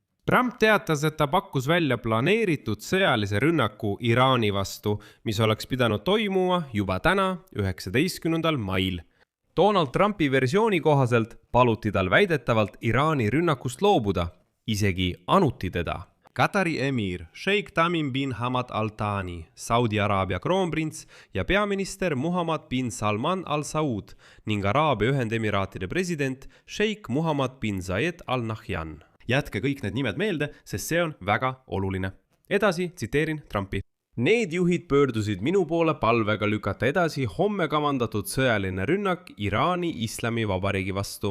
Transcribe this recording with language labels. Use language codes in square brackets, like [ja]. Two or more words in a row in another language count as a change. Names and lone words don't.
[et] Trump teatas, et ta pakkus välja planeeritud sõjalise rünnaku Iraani vastu, mis oleks pidanud toimuma juba täna, 19. mail. Donald Trumpi versiooni kohaselt paluti tal väidetavalt Iraani rünnakust loobuda, isegi anuti teda. Katari emir Sheikh Tamim bin Hamad Al Thani, Saudi Araabia kroonprints ja peaminister Muhammad bin Salman Al Saud ning Araabia Ühendemiraatide president Sheikh Muhammad bin Zayed Al Nahyan. Jätke kõik need nimed meelde, sest see on väga oluline. Edasi tsiteerin Trumpi. Need juhid pöördusid minu poole palvega lükata edasi homme kavandatud sõjaline rünnak Iraani Islamivabariigi vastu.